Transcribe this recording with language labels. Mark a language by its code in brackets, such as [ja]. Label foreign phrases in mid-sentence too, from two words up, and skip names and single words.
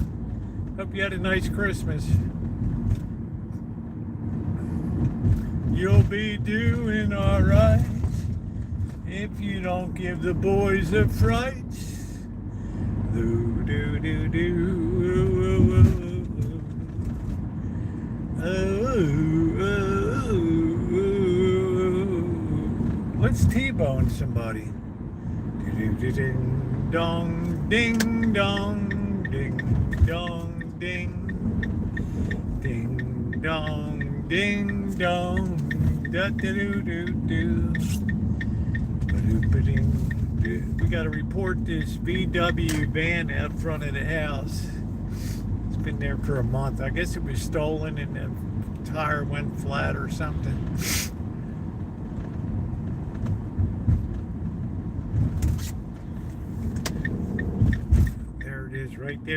[en] Hope you had a nice Christmas. You'll be doing all right if you don't give the boys a fright. Do, do, do, do. Let's T-bone somebody. Ding dong, ding dong, ding dong, ding, ding dong, ding dong, da da do do do. We got to report this VW van out front of the house. It's been there for a month. I guess it was stolen and the tire went flat or something. There it is, right there.